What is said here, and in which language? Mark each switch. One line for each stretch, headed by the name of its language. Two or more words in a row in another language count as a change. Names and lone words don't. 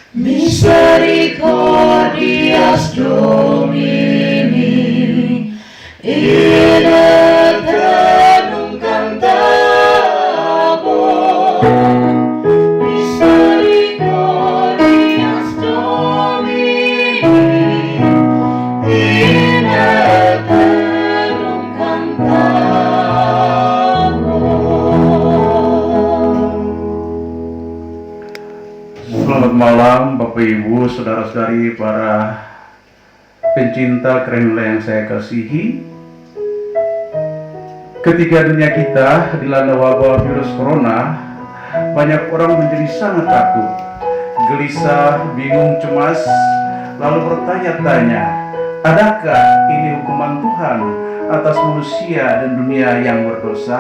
Latin: Misericordias Domini, in aeternum cantabo, misericordias Domini, in aeternum cantabo.
Indonesian: Selamat malam Bapak Ibu, saudara-saudari, para pencinta Kremla yang saya kasihi. Ketika dunia kita dilanda wabah virus corona, banyak orang menjadi sangat takut, gelisah, bingung, cemas, lalu bertanya-tanya, adakah ini hukuman Tuhan atas manusia dan dunia yang berdosa?